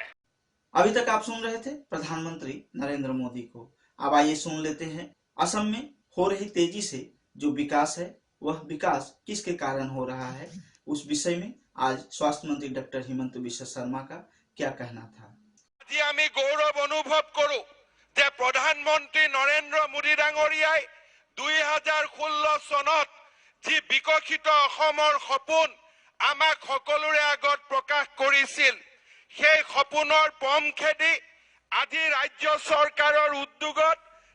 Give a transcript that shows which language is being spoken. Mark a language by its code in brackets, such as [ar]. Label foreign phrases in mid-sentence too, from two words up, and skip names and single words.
[hi] अभी तक आप सुन रहे थे प्रधानमंत्री नरेंद्र मोदी को। अब आइए सुन लेते हैं असम में हो रही तेजी से जो विकास है वह विकास किसके कारण हो रहा है, उस विषय में आज स्वास्थ्य मंत्री डॉक्टर हिमंत बिश्व शर्मा का क्या कहना था। [as] আজি আমি গৌৰৱ অনুভৱ কৰো যে প্ৰধানমন্ত্ৰী নৰেন্দ্ৰ মোদী ডাঙৰীয়াই 2016 চনত যি বিকশিত অসমৰ সপোন আমাক সকলোৰে আগত প্ৰকাশ কৰিছিল, সেই সপোনৰ পম খেদি আজি ৰাজ্য চৰকাৰৰ উদ্যোগত